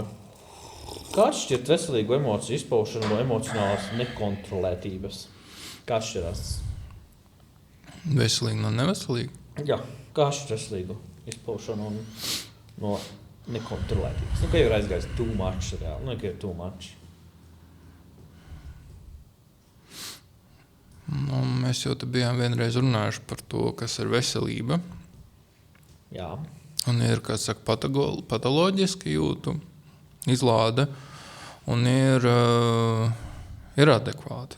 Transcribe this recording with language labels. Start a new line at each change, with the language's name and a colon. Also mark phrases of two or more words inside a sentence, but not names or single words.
Latvian: Kā atšķirt veselīgu emociju izpaušanu no emocionālās nekontrolētības? Kā atšķirās? Veselīgi no neveselīga? Jā, kā atšķirt veselīgu izpaušanu no nekontrolētības? Kā jau ir aizgājis
English: too much
Latvian: reāli? Ka ir
English: too much.
Latvian: Mēs jau te bijām vienreiz runājuši par to, kas ir veselība. Jā. Un ir, kā saka, patoloģiski jūtu izlāde, un ir adekvāti.